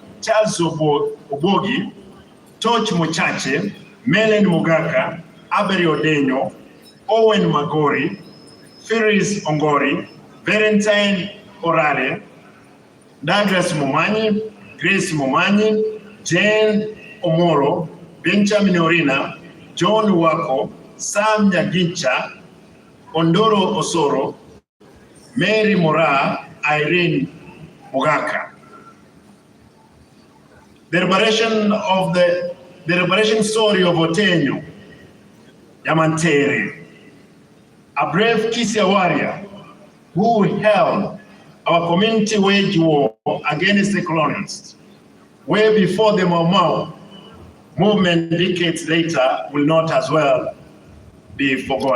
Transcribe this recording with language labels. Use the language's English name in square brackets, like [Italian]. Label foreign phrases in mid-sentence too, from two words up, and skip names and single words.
[English] Charles Obogi, Toch Muchache, Melen Mugaka, Aberi Odenyo, Owen Magori, Ferris Ongori, Valentine Orale, Douglas Momanyi, Grace Momanyi, Jane Omoro, Benjamin Orina, John Wako, Sam Nyagicha, Ondoro Osoro, Mary Mora, Irene Mugaka. The liberation story of Otenyo, Yamantere, a brave Kisii warrior who held our community wage war against the colonists, way before the Mau Mau movement decades later will not as well be forgotten.